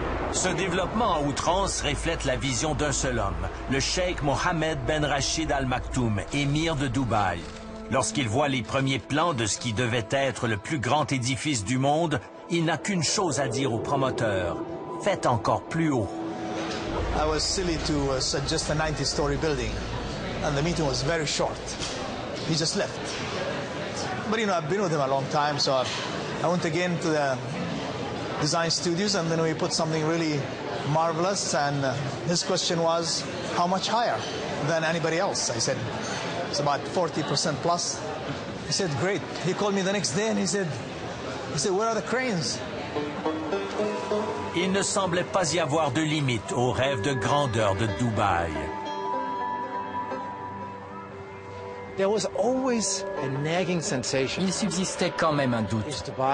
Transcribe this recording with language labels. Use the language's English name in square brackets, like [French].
[French] Ce développement à outrance reflète la vision d'un seul homme, le cheikh Mohammed Ben Rachid Al Maktoum, émir de Dubaï. Lorsqu'il voit les premiers plans de ce qui devait être le plus grand édifice du monde, il n'a qu'une chose à dire aux promoteurs. Faites encore plus haut. [English] I was silly to suggest a 90-story building, and the meeting was very short. He just left. But you know, I've been with him a long time, so I went again to the design studios, and then we put something really marvelous, and his question was, how much higher than anybody else? I said, it's about 40% plus. He said, great. He called me the next day, and he said, where are the cranes? [French] Il ne semblait pas y avoir de limite au rêve de grandeur de Dubaï. Il subsistait quand même un doute.